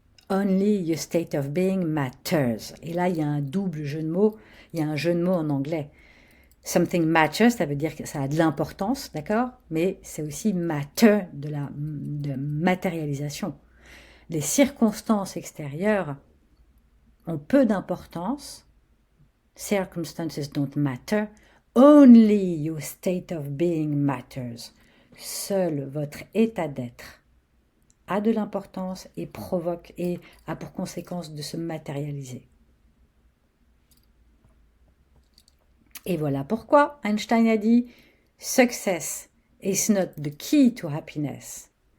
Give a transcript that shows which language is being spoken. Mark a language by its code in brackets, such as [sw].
[en] Only your state of being matters. [fr] » Et là, il y a un double jeu de mots. Il y a un jeu de mots en anglais. [en] Something matters, [fr] ça veut dire que ça a de l'importance, d'accord? Mais c'est aussi matter, de matérialisation. Les circonstances extérieures ont peu d'importance. [en] Circumstances don't matter. Only your state of being matters. [fr] Seul votre état d'être a de l'importance et provoque et a pour conséquence de se matérialiser. Et voilà pourquoi Einstein a dit « [en] Success is not the key to happiness.